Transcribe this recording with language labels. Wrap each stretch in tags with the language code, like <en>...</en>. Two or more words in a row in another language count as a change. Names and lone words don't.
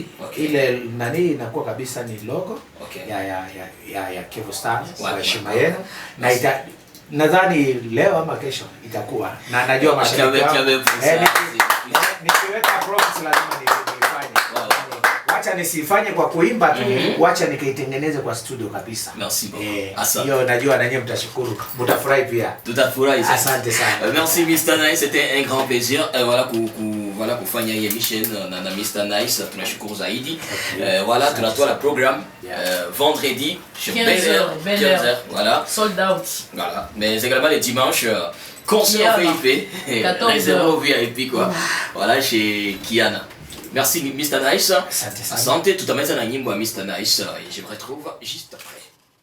<sw>Ile nani inakuwa kabisa ni logo ya Kivu Stars kwa heshima yenu. Na nadhani leo ama kesho itakuwa, na najua mashabiki wangu nikiweka promise lazima nifanye. Wacha nisifanye kwa kuimba tu, wacha nikaitengeneze kwa studio kabisa.</sw> <fr>Merci beaucoup.</fr> <sw>Hiyo najua na nyinyi mtashukuru, mtafurahi pia. Tutafurahi sana. Asante sana.</sw> <fr>Merci Mr Nice, c'était un grand plaisir.</fr> <sw>Voilà kufanya hii emission na Mr Nice, tunashukuru zaidi.</sw> <fr>Voilà, tunatoa la programme vendredi sur Bel Air 15h, voilà.</fr> <en>Sold out.</en> <fr>Voilà, mais également les dimanches concert VIP, réservé VIP quoi. Voilà, chez Kiana. Merci Mr Nice.</fr> <sw>Asante sana. Asante, tutamaliza na nyimbo ya Mr Nice</sw> <fr>et je me retrouve juste après.</fr>